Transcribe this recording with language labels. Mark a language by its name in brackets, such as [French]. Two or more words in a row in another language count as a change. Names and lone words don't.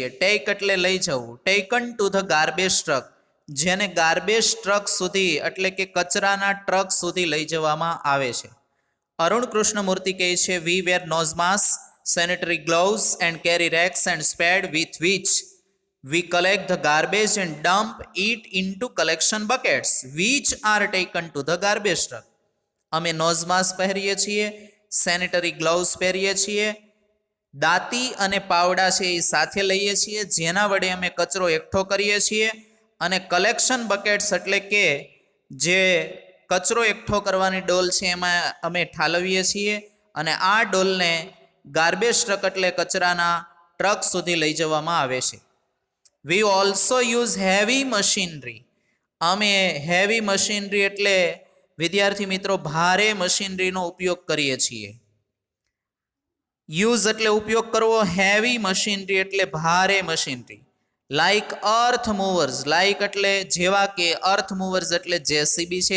[English] ટેક [Gujarati] એટલે લઈ જવું. [English] taken to the garbage truck. [Gujarati] જેને [English] garbage truck [Gujarati] સુધી એટલે કે કચરાના ટ્રક સુધી લઈ જવામાં આવે છે. અરુણ કૃષ્ણમૂર્તિ કહે છે, [English] we wear nose mask, sanitary gloves and carry rakes and spade with which we collect the garbage and dump it into collection buckets which are taken to the garbage truck. [Gujarati] અમે [English] nose mask [Gujarati] પહેરીએ છીએ, [English] sanitary gloves [Gujarati] પહેરીએ છીએ, દાંતી અને પાવડા છે એ સાથે લઈએ છીએ, જેના વડે અમે કચરો એકઠો કરીએ છીએ, અને [English] collection buckets [Gujarati] એટલે કે જે કચરો એકઠો કરવાની ડોલ છે એમાં અમે ઠાલવીએ છીએ, અને આ ડોલને [English] garbage truck [Gujarati] એટલે કચરાના ટ્રક સુધી લઈ જવામાં આવે છે. [English] We also use heavy machinery. [Gujarati] અમે [English] heavy machinery [Gujarati] એટલે વિદ્યાર્થી મિત્રો ભારે મશીનરીનો ઉપયોગ કરીએ છીએ. યુઝ એટલે ઉપયોગ કરવો, [English] heavy machinery [Gujarati] એટલે ભારે મશીનરી. [English] like earth movers. [Gujarati] લાઇક એટલે જેવા કે, [English] earth movers [Gujarati] એટલે જેસીબી છે.